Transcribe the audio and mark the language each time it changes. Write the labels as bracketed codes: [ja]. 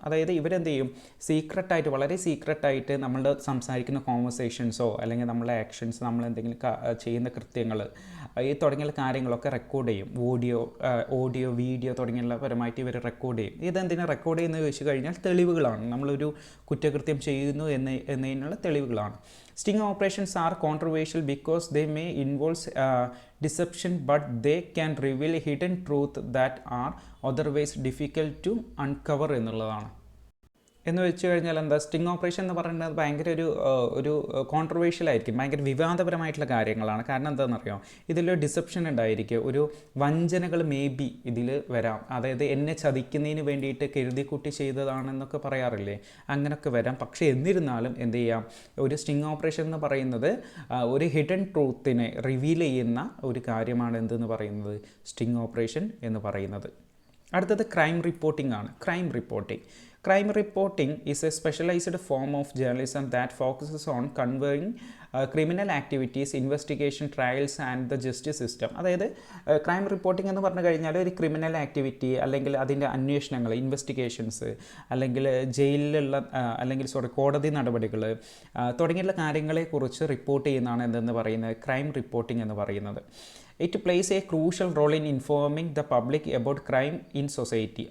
[ml] അതായത് ഇവരെന്ത് ചെയ്യും, സീക്രട്ടായിട്ട്, വളരെ സീക്രട്ടായിട്ട് നമ്മളുടെ സംസാരിക്കുന്ന കോൺവെർസേഷൻസോ അല്ലെങ്കിൽ നമ്മളെ ആക്ഷൻസ്, നമ്മളെന്തെങ്കിലും ചെയ്യുന്ന കൃത്യങ്ങൾ, ഈ തുടങ്ങിയ കാര്യങ്ങളൊക്കെ റെക്കോർഡ് ചെയ്യും. ഓഡിയോ വീഡിയോ തുടങ്ങിയുള്ള പരമായിട്ട് ഇവർ റെക്കോർഡ് ചെയ്യും. ഇതെന്തിനാണ് റെക്കോർഡ് ചെയ്യുന്നത് ചോദിച്ചു കഴിഞ്ഞാൽ തെളിവുകളാണ്. നമ്മളൊരു കുറ്റകൃത്യം ചെയ്യുന്നു എന്നതിനുള്ള തെളിവുകളാണ്. [en] Sting operations are controversial because they may involve deception, but they can reveal hidden truth that are otherwise difficult to uncover [ml] എന്നുള്ളതാണ്. എന്ന് വെച്ച് കഴിഞ്ഞാൽ എന്താ, സ്റ്റിംഗ് ഓപ്പറേഷൻ എന്ന് പറയുന്നത് ഭയങ്കര ഒരു കോൺട്രവേഴ്ഷ്യൽ ആയിരിക്കും, ഭയങ്കര വിവാദപരമായിട്ടുള്ള കാര്യങ്ങളാണ്. കാരണം എന്താണെന്നറിയാം, ഇതിൽ ഡിസെപ്ഷൻ ഉണ്ടായിരിക്കും, ഒരു വഞ്ചനകൾ മേ ബി ഇതിൽ വരാം. അതായത് എന്നെ ചതിക്കുന്നതിന് വേണ്ടിയിട്ട് കരുതിക്കൂട്ടി ചെയ്തതാണെന്നൊക്കെ പറയാറില്ലേ, അങ്ങനെയൊക്കെ വരാം. പക്ഷേ എന്നിരുന്നാലും എന്ത് ചെയ്യാം, ഒരു സ്റ്റിംഗ് ഓപ്പറേഷൻ എന്ന് പറയുന്നത് ഒരു ഹിഡൻ ട്രൂത്തിനെ റിവീൽ ചെയ്യുന്ന ഒരു കാര്യമാണ് എന്തെന്ന് പറയുന്നത്, സ്റ്റിംഗ് ഓപ്പറേഷൻ എന്ന് പറയുന്നത്. അടുത്തത് ക്രൈം റിപ്പോർട്ടിംഗ് ആണ്. [en] Crime reporting is a specialized form of journalism that focuses on covering criminal activities, investigation, trials and the justice system. [ml] അതായത് ക്രൈം റിപ്പോർട്ടിംഗ് എന്ന് പറഞ്ഞു കഴിഞ്ഞാൽ ഒരു ക്രിമിനൽ ആക്ടിവിറ്റി അല്ലെങ്കിൽ അതിൻ്റെ അന്വേഷണങ്ങൾ, ഇൻവെസ്റ്റിഗേഷൻസ്, അല്ലെങ്കിൽ ജയിലിലുള്ള അല്ലെങ്കിൽ കോടതി നടപടികൾ തുടങ്ങിയുള്ള കാര്യങ്ങളെക്കുറിച്ച് റിപ്പോർട്ട് ചെയ്യുന്നതാണ് എന്തെന്ന് പറയുന്നത് ക്രൈം റിപ്പോർട്ടിംഗ് എന്ന് പറയുന്നത്. [en] It plays a crucial role in informing the public about crime in society.